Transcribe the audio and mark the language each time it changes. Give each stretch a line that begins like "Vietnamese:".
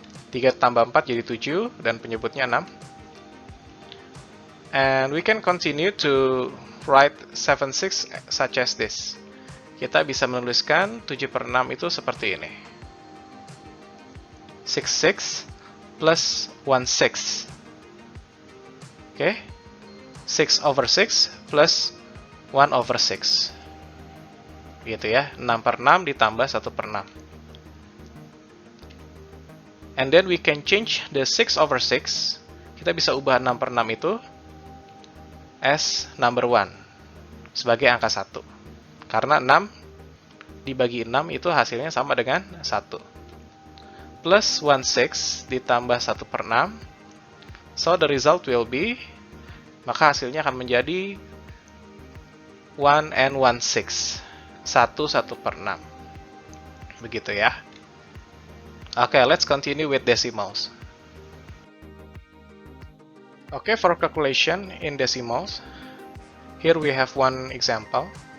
Indonesian: 3 tambah 4 jadi 7, dan penyebutnya 6.
English: And we can continue to write 7/6 such as this.
Indonesian: Kita bisa menuliskan 7/6 itu seperti ini.
English: 6/6 plus 1/6. Oke. 6/6 plus 1/6.
Indonesian: Gitu ya, 6/6 ditambah 1/6.
English: And then we can change the 6 over 6.
Indonesian: Kita bisa ubah 6 per 6 itu
English: as number 1,
Indonesian: sebagai angka 1. Karena 6 dibagi 6 itu hasilnya sama dengan 1.
English: Plus 1/6
Indonesian: ditambah 1 per 6.
English: So the result will be,
Indonesian: maka hasilnya akan menjadi
English: 1 and 1/6.
Indonesian: 1 per 6. Begitu ya.
English: Okay, let's continue with decimals. Okay, for calculation in decimals, here we have one example.